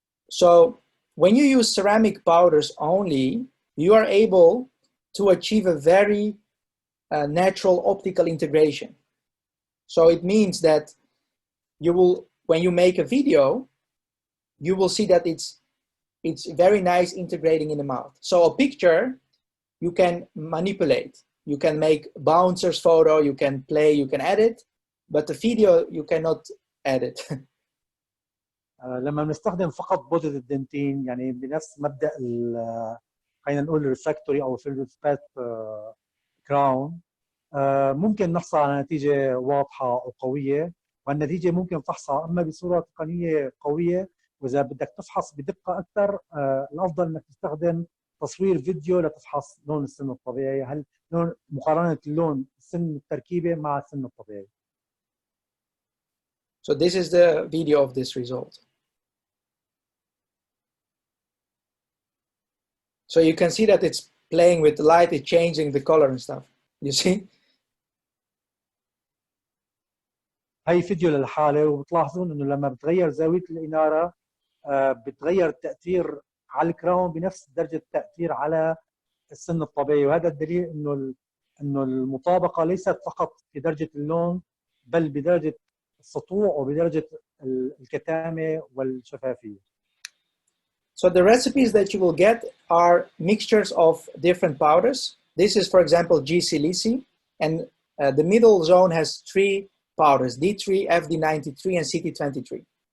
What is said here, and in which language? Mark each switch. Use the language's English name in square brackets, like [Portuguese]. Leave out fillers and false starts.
[English] So when you use ceramic powders only, you are able to achieve a very natural optical integration. So it means that you will, when you make a video, you will see that it's very nice integrating in the mouth. So a picture you can manipulate, you can make bouncers photo, you can play, you can edit, but the video you cannot edit. [Arabic] لما بنستخدم فقط بودرة الدنتين يعني بنفس مبدأ خلينا نقول الريفراكتوري او فيلد كراون، ممكن نحصل على نتيجة واضحة وقوية، والنتيجة ممكن فحصها اما بصورة تقنية قوية، واذا بدك تفحص بدقة اكثر الافضل انك تستخدم تصوير فيديو لتفحص لون السن الطبيعي، هل لون مقارنة اللون سن التركيبة مع السن الطبيعي. [English] So this is the video of this result. So you can see that it's playing with the light, it's changing the color and stuff. You see? [Arabic] هاي فيديو للحالة، وبتلاحظون انه لما بتغير زاوية الإنارة بتغير التأثير على الكراون بنفس درجة التأثير على السن الطبيعي، وهذا الدليل انه المطابقة ليست فقط في درجة اللون بل بدرجة السطوع وبدرجة الكتامة والشفافية. [English] So the recipes that you will get are mixtures of different powders. This is, for example, G Silici, and the middle zone has 3 powders, D3, FD93, and CT23.